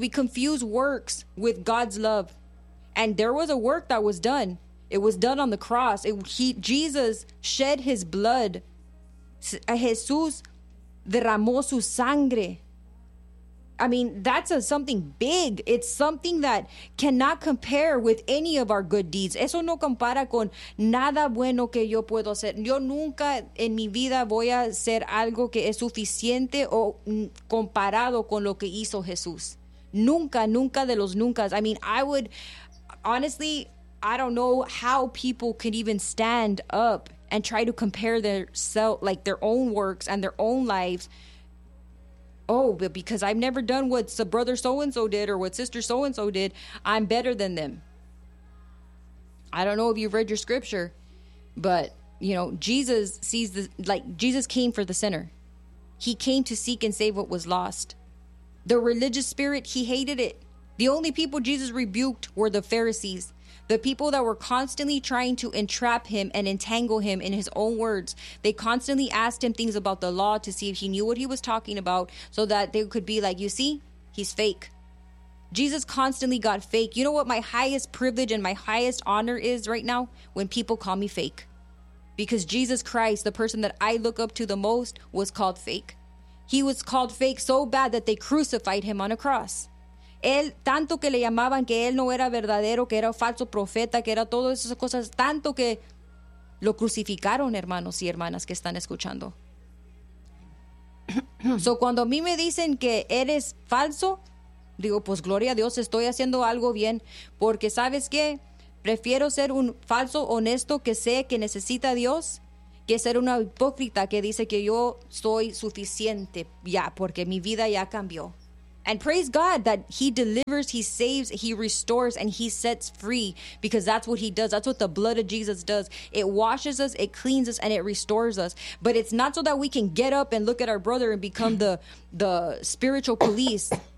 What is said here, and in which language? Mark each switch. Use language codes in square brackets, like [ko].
[en] We confuse works with God's love. And there was a work that was done. It was done on the cross. Jesus shed his blood. [es] Jesús derramó su sangre. [en] I mean, that's something big. It's something that cannot compare with any of our good deeds. [es] Eso no compara con nada bueno que yo puedo hacer. Yo nunca en mi vida voy a hacer algo que es suficiente o comparado con lo que hizo Jesús. Nunca, nunca de los nunca. [en] I mean, I would, honestly, I don't know how people could even stand up and try to compare their own works and their own lives. Oh, but because I've never done what brother so-and-so did or what sister so-and-so did, I'm better than them. I don't know if you've read your scripture, but, you know, Jesus sees Jesus came for the sinner. He came to seek and save what was lost. The religious spirit, he hated it. The only people Jesus rebuked were the Pharisees, the people that were constantly trying to entrap him and entangle him in his own words. They constantly asked him things about the law to see if he knew what he was talking about so that they could be like, you see, he's fake. Jesus constantly got fake. You know what my highest privilege and my highest honor is right now? When people call me fake. Because Jesus Christ, the person that I look up to the most, was called fake. He was called fake so bad that they crucified him on a cross. [es] Él, tanto que le llamaban que él no era verdadero, que era falso profeta, que era todas esas cosas, tanto que lo crucificaron, hermanos y hermanas que están escuchando. So cuando a mí me dicen que eres falso, digo, pues gloria a Dios, estoy haciendo algo bien, porque ¿sabes qué? Prefiero ser un falso honesto que sé que necesita a Dios, que ser una hipócrita que dice que yo soy suficiente ya, porque mi vida ya cambió. [en] And praise God that he delivers, he saves, he restores, and he sets free, because that's what he does. That's what the blood of Jesus does. It washes us, it cleans us, and it restores us. But it's not so that we can get up and look at our brother and become the spiritual police.